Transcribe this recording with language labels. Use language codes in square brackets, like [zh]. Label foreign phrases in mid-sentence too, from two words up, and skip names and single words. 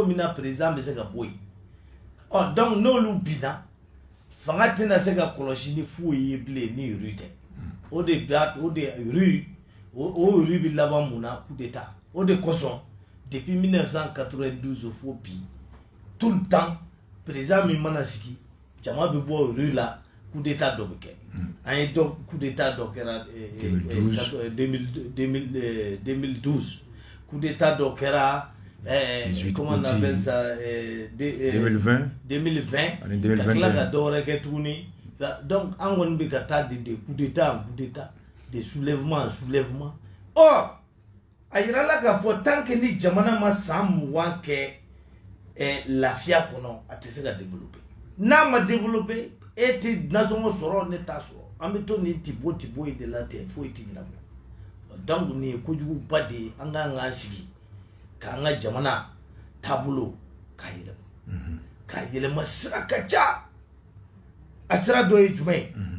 [bm] min na président bɛ se ka bɔ yen donc n'olu binna fanga tɛna se ka kɔlɔsi ni foyi ye bilen ni rue tɛ o de rue bɛ laban mun na [fr] coup d'état [bm] o de kosɔn depuis 1992 fo bi [fr] tout le temps [bm] président min mana sigi jama bɛ bɔ rue la [fr] coup d'état [bm] dɔ bɛ kɛ an ye [fr] coup d'état [bm] dɔ kɛra 2012 [fr] coup d'état [bm] dɔ kɛra [fr] comment on appelle ça [bm] 2020 ka tila ka dɔ wɛrɛ kɛ tuguni donc an kɔni bɛ ka taa [fr] de coup d'état en coup d'état de soulèvement en soulèvement [bm] or a yirala k'a fɔ [fr] tant que [bm] ni jamana ma san 20 kɛ lafiya kɔnɔ a tɛ se ka développer n'a ma développer e tɛ nasɔngɔ sɔrɔ ne t'a sɔrɔ an bɛ to nin tibo ye de la ten foyi tɛ ɲɛnabɔ donc nin ye kojuguba de ye an ka k'an sigi k'an ka jamana taabolo k'a yɛlɛma k'a yɛlɛma sira ka ca a sira dɔ ye jumɛn